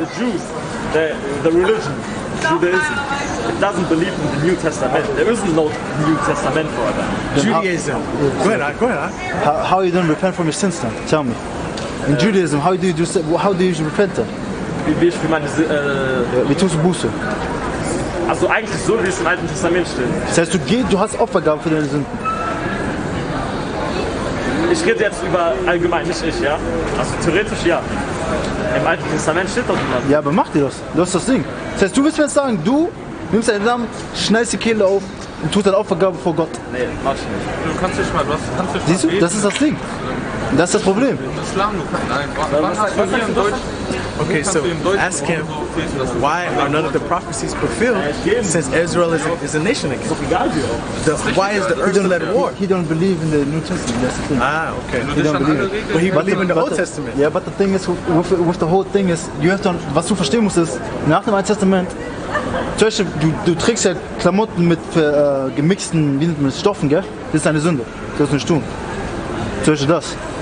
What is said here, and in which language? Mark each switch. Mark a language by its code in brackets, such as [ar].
[en] the Jews, the religion, Judaism, it doesn't believe in the New Testament. There isn't no New Testament for them. Judaism. Go ahead. How you don't repent from your sins then? Tell me. In Judaism, how do you repent then? [de] Wie meine, Wie tust du Buße? also eigentlich so, wie es im Alten Testament steht. Das heißt, du hast Opfergaben für deine Sünden. Ich rede jetzt über allgemein, nicht ich, ja? Also theoretisch ja. Im Alten Testament steht doch niemand. Ja, aber mach dir das. Das ist das Ding. Das heißt, du willst mir jetzt sagen, du nimmst deinen Namen, schneidest die Kehle auf und tust deine Opfergabe vor Gott. Nee, mach ich nicht. Du kannst nicht mal, Siehst du? Das ist das Ding. Das ist das Problem. Islam, du kannst, nein, was hast du hier in Deutsch? [en] Okay, so ask him why are none of the prophecies fulfilled since Israel is a nation again? [de] Egal wie auch. [en] Why is the earth led war? He don't believe in the New Testament. That's the thing. Ah, okay. He don't believe it. But he But believe in the but Old Testament. Yeah, but the thing is, with the whole thing is, you have to, [de] was du verstehen musst ist, nach dem Alten Testament, zum Beispiel, du trägst ja Klamotten mit gemixten, wie nennt man das, Stoffen, gell? Das ist eine Sünde. Das sollst du nicht tun. Zum Beispiel das.